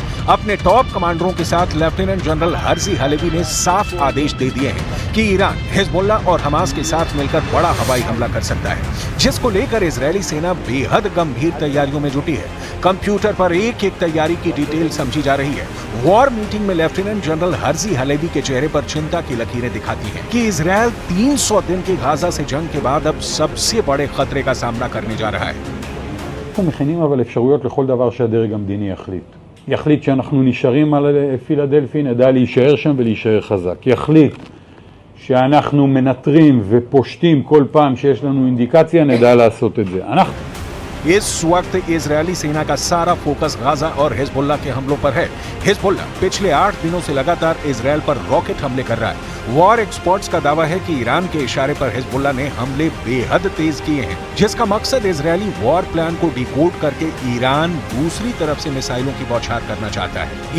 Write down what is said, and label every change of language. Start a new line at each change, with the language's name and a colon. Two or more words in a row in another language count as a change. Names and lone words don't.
Hindi: अपने टॉप कमांडरों के साथ
English: lieutenant general
Hindi: हर्जी हलेवी ने साफ आदेश दे दिए हैं कि ईरान, हिजबुल्लाह और हमास के साथ मिलकर बड़ा हवाई हमला कर सकता है, जिसको लेकर इजरायली सेना बेहद गंभीर तैयारियों में जुटी है। कंप्यूटर पर एक एक तैयारी की डिटेल समझी जा रही है।
English: war meeting
Hindi: में
English: lieutenant general
Hindi: हर्जी हलेवी के चेहरे पर चिंता की लकीरें दिखाती हैं कि इजराइल 300 दिन की गाजा से जंग के बाद अब सबसे बड़े खतरे का सामना करने जा रहा है।
Hebrew: אנחנו מכינים אבל אפשרויות לכל דבר שהדרג המדיני יחליט שאנחנו נשארים על פילדלפי, נדע להישאר שם ולהישאר חזק. יחליט שאנחנו מנטרים ופושטים כל פעם שיש לנו אינדיקציה, נדע לעשות את זה.
Hindi: इस वक्त इजरायली सेना का सारा फोकस गाजा और हिजबुल्लाह के हमलों पर है। हिजबुल्लाह पिछले 8 दिनों से लगातार इजराइल पर रॉकेट हमले कर रहा है।
English: war experts
Hindi: का दावा है कि ईरान के इशारे पर हिजबुल्लाह ने हमले बेहद तेज किए हैं, जिसका मकसद इजरायली
English: war plan
Hindi: को डिकोड करके ईरान दूसरी तरफ से मिसाइलों की बौछार करना चाहता है।